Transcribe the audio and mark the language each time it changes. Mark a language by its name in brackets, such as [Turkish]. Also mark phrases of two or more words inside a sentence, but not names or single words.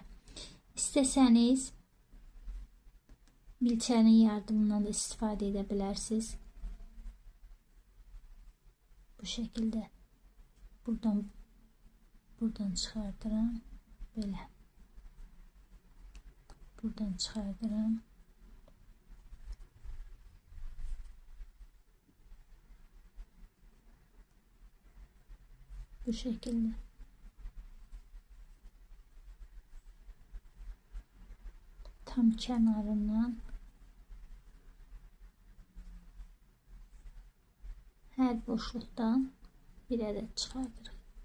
[Azerbaijani] İstəsəniz milçənin yardımından da istifadə edə bilərsiniz. [Turkish] Bu şekilde. [Azerbaijani] Buradan çıxardıram. Belə. Buradan çıxardıram. [Turkish] Bu şekilde. Tam kenarından her boşluktan bir adet çıkartırıq.